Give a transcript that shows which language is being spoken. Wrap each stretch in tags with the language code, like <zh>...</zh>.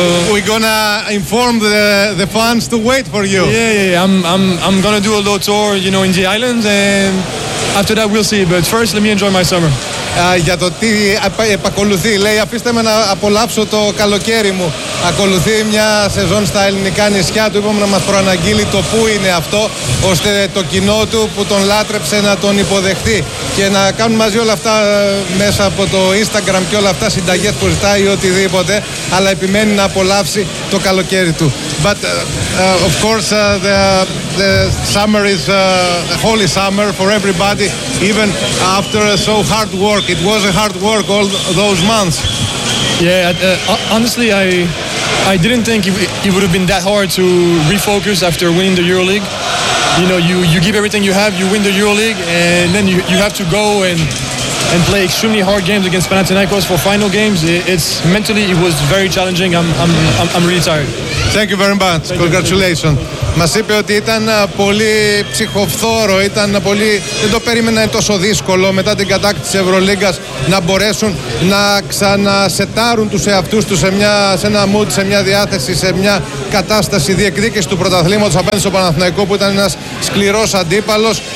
<en>We're gonna inform the fans to wait for you. Yeah. I'm gonna do a little tour, you know, in the islands, and after that we'll see. But first, let me enjoy my summer.</en> <el>Για το τι επακολουθεί, λέει, αφήστε με να απολαύσω το καλοκαίρι μου. Ακολουθεί μια σεζόν στα ελληνικά νησιά. Του είπαμε να μας προαναγγείλει το πού είναι αυτό, ώστε το κοινό του που τον λάτρεψε να τον υποδεχτεί και να κάνουν μαζί όλα αυτά μέσα από το Instagram και όλα αυτά, συνταγές που ζητάει οτιδήποτε, αλλά επιμένει να απολαύσει το καλοκαίρι του.</el> <en>But of course the summer is a holy summer for everybody, even after so hard work. It was a hard work all those months. Yeah, honestly, I didn't think it would have been that hard to refocus after winning the EuroLeague. you know, you give everything you have, you win the EuroLeague, and then you have to go and play extremely hard games against Panathinaikos for final games. It's mentally, it was very challenging. I'm really tired. Thank you very much. Congratulations.</en> <el>Μας είπε ότι ήταν πολύ ψυχοφθόρο, ήταν πολύ, δεν το περίμενα τόσο δύσκολο μετά την κατάκτηση Ευρωλίγκας να μπορέσουν να ξανασετάρουν τους εαυτούς τους σε ένα mood, σε μια διάθεση, σε μια κατάσταση διεκδίκηση του πρωταθλήματος απέναντι στο Παναθηναϊκό που ήταν ένας σκληρός αντίπαλος.</el>